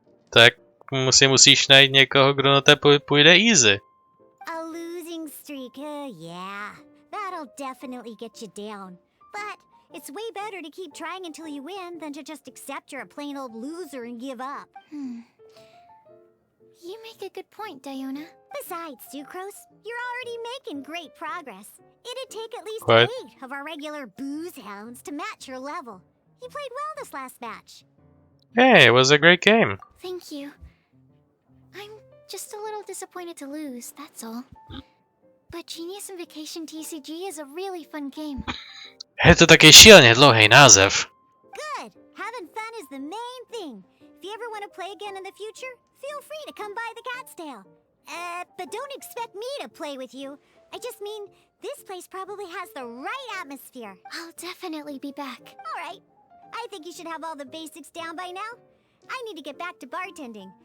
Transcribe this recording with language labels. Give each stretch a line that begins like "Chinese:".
Czech: Tak musíš najít někoho, kdo na té půjde easy.
English: A losing streak, yeah. That'll definitely get you down. But it's way better to keep trying until you win than to just accept you're a plain old loser and give up. You make a good point, Diona. Besides, Sucrose, you're already making great progress. It'd take at least What? 8 of our regular booze hounds to match your level. You played well this last match. Hey, it was a great game. Thank you. I'm just a little disappointed to lose, that's all. But Genius Invocation TCG is a really fun game.
Czech: Je to taky šíleně dlouhý název.
English: Good. Having fun is the main thing. If you ever want to play again in the future, feel free to come by the Cat's Tail. But don't expect me to play with you. I just mean, this place probably has the right atmosphere. I'll definitely be back. All right. I think you should have all the basics down by now. I need to get back to bartending.